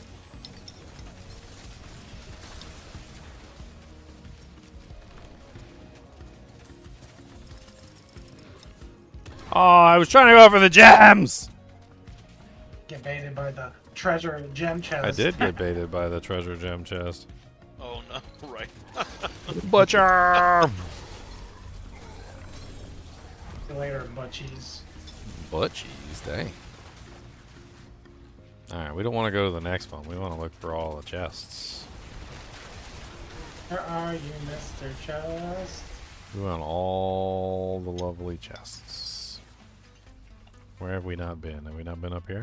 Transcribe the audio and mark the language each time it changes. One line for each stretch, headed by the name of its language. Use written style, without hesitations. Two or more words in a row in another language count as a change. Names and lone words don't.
English: Oh, I was trying to go for the gems! Get baited by the treasure gem chest. I did get baited by the treasure gem chest. Oh no, right. Butcher! See you later, butchies. Butchies, dang. Alright, we don't want to go to the next one. We want to look for all the chests. Where are you, Mr. Chest? We want all the lovely chests. Where have we not been? Have we not been up here?